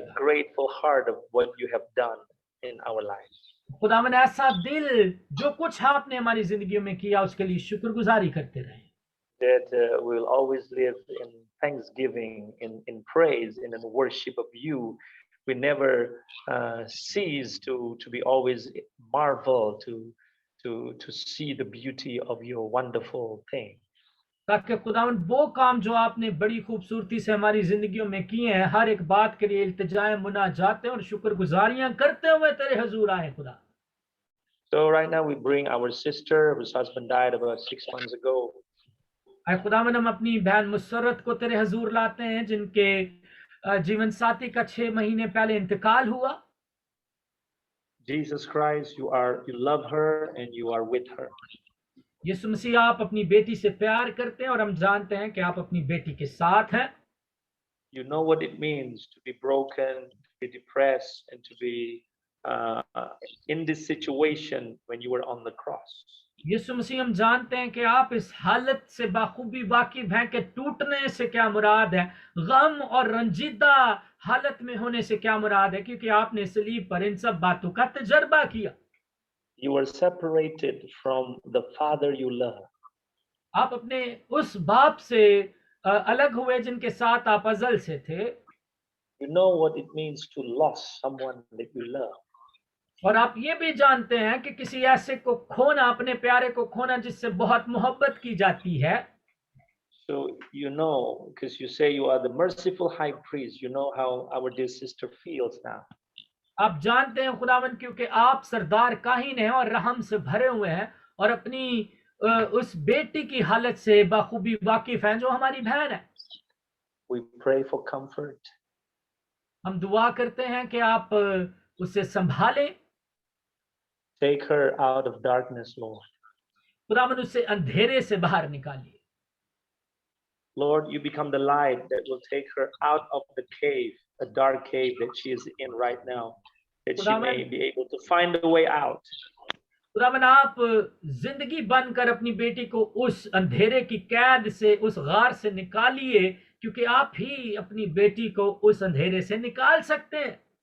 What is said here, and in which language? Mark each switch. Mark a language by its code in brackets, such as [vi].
[en] A grateful heart of what you have done in our lives. [hi] खुदावन ऐसा दिल जो कुछ आपने हमारी जिंदगियों में किया उसके लिए शुक्रगुजारी करते रहें। [en] That we will always live in thanksgiving, in praise, and in worship of you we never cease to be always marvel to see the beauty of your wonderful thing. [hi] ताकि खुदावन वो काम जो आपने बड़ी खूबसूरती से हमारी जिंदगियों में किए हैं, हर एक बात के लिए इल्तिजाएं, मुनाजातें और शुक्रगुजारियां करते हुए तेरे हुजूर आए खुदा. [en] So right now we bring our sister whose husband died about 6 months ago. [hi] आए खुदावन हम अपनी बहन मुसर्रत को तेरे हुजूर लाते हैं जिनके जीवन साथी का 6 महीने पहले इंतकाल हुआ. [en] Jesus Christ, you love her and you are with her. [hi] यीशु मसीह आप अपनी बेटी से प्यार करते हैं और हम जानते हैं कि आप अपनी बेटी के साथ हैं. [en] You know what it means to be broken, to be depressed, and to be in this situation when you were on the cross. [hi] यीशु मसीह हम जानते हैं कि आप इस हालत से बाखूबी वाकिफ हैं कि टूटने से क्या मुराद है, गम और रंजीदा हालत में होने से क्या मुराद है, क्योंकि आपने सलीब पर इन सब बातों का तजर्बा किया. [en] You were separated from the father you love. [hi] आप अपने उस बाप से अलग हुए जिनके साथ आप अज़ल से थे. [en] You know what it means to lose someone that you love. [hi] और आप ये भी जानते हैं कि किसी ऐसे को खोना, अपने प्यारे को खोना जिससे बहुत मोहब्बत की जाती है. [en] So you know, because you say you are the merciful high priest, you know how our dear sister feels now. [hi] आप जानते हैं खुदावन, क्योंकि आप सरदार काहिन हैं और रहम से भरे हुए हैं और अपनी उस बेटी की हालत से बाखूबी वाकिफ हैं जो हमारी बहन है. [en] We pray for comfort. [hi] हम दुआ करते हैं कि आप उसे संभालें. [en] Take her out of darkness, Lord. [hi] खुदावन उसे अंधेरे से बाहर निकालिए. [en] Lord, you become the light that will take her out of the cave, a dark cave that she is in right now, that she may be able to find a way out. [hi] खुदावन आप जिंदगी बनकर अपनी बेटी को उस अंधेरे की कैद से, उस गार से निकालिए, क्योंकि आप ही अपनी बेटी को उस अंधेरे से निकाल सकते हैं.